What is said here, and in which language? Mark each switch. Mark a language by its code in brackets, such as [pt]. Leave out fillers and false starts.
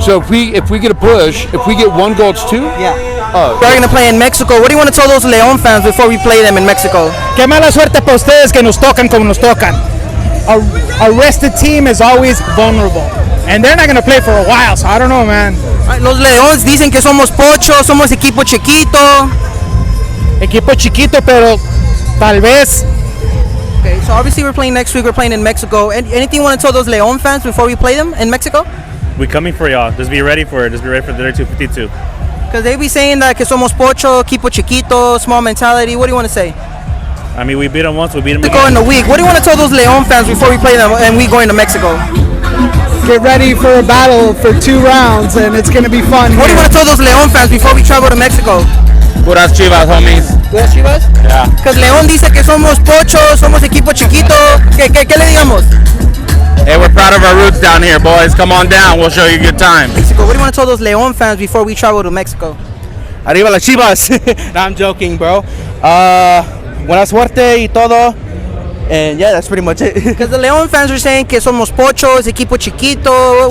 [en] So if we get a push, if we get 1 goal, it's 2. We're going to play in Mexico. What do you want to tell those León fans before we play them in Mexico? [es] Qué mala suerte para ustedes que nos tocan como nos tocan. [en] A rested team is always vulnerable, and they're not going to play for a while. So I don't know, man. [es] Los Leones dicen que somos pochos, somos equipo chiquito. Equipo chiquito, pero tal vez. [en] Okay, so obviously we're playing next week. We're playing in Mexico. Anything you want to tell those León fans before we play them in Mexico? We're coming for y'all. Just be ready for it. Just be ready for the 252. Because they be saying that [es] que somos pocho, equipo chiquito, [en] small mentality. What do you want to say? I mean, we beat them once. We beat them Mexico in again. the week. What do you want to tell those León fans before we play them and we going to Mexico? Get ready for a battle for 2 rounds, and it's going to be fun. What do you want to tell those León fans before we travel to Mexico? [es] Puras Chivas, homies. ¿Puras Chivas? [en] Yeah. [es] Because León dice que somos pochos, somos equipo chiquito. ¿Qué le digamos? [en] Hey, we're proud of our roots down here, boys. Come on down. We'll show you a good time. Mexico. What do you want to tell those León fans before we travel to Mexico? [es] Arriba las Chivas. [en] No, I'm joking, bro. [es] Buena suerte y todo. [en] And yeah, that's pretty much it. Because the León fans are saying [es] que somos pochos, equipo chiquito.